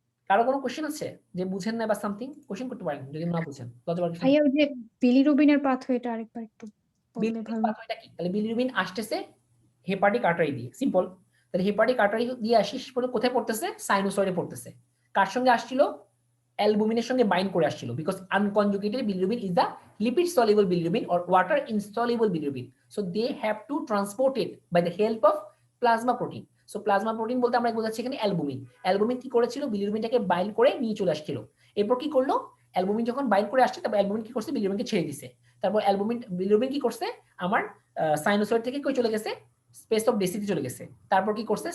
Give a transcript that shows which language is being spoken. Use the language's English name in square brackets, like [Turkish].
[Bangla] কারো কোনো কোশ্চেন আছে যে বুঝেন না বা সামথিং কোশ্চেন করতে পারেন যদি না বুঝেন। লজ্জা পাওয়ার কিছু নেই। ভাইয়া ওই যে বিলিরুবিনের পাথওয়েটা আরেকবার একটু বললে বিলিরুবিন ভালো হতো। পাথওয়েটা কি? তাহলে বিলিরুবিন আসতেছে হেপাটিক আর্টারি দিয়ে, সিম্পল। তাহলে হেপাটিক আর্টারি দিয়ে আসিস পরে কোথায় পড়তেছে? সাইনোসয়েডে পড়তেছে। কার সঙ্গে আসছিল? অ্যালবুমিনের সঙ্গে বাইন্ড করে আসছিল, [English] Because unconjugated bilirubin is the lipid soluble bilirubin or water insoluble bilirubin, so they have to transport it by the help of plasma protein. So plasma protein [Bangla] বলতে আমরা বোঝাচ্ছি এখানে অ্যালবুমিন। অ্যালবুমিন কি করেছিল? বিলিরুবিনটাকে বাইন্ড করে নিয়ে চলে আসছিল। এরপর কি করলো? অ্যালবুমিন যখন বাইন্ড করে আসছে, তারপর অ্যালবুমিন কি করছে? বিলিরুবিনকে ছেড়ে দিছে। তারপর বিলিরুবিন কি করছে? আমার সাইনোসয়েড থেকে কই চলে গেছে? স্পেস অফ ডেসিতে চলে গেছে। তারপর কি করছে?